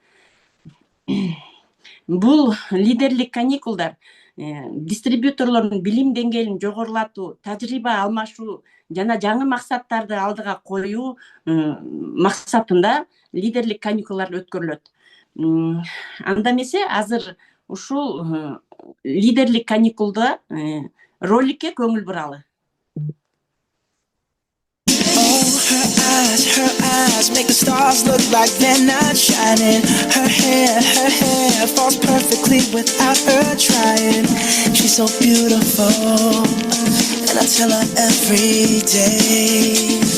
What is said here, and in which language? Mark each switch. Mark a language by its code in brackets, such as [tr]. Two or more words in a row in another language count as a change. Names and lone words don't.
[ky] Бул лидерлик каникулдар дистрибьюторлордун билим деңгээлин жогорулатуу, тажрыйба алмашуу жана жаңы максаттарды алдыга коюу максатында лидерлик каникулдар өткөрүлөт. Анда эмесе азыр ушул лидерлик каникулда роликке көңүл буралы. [en] Her eyes make the stars look like they're not shining. Her hair falls perfectly without her trying. She's so beautiful, and I tell her every day.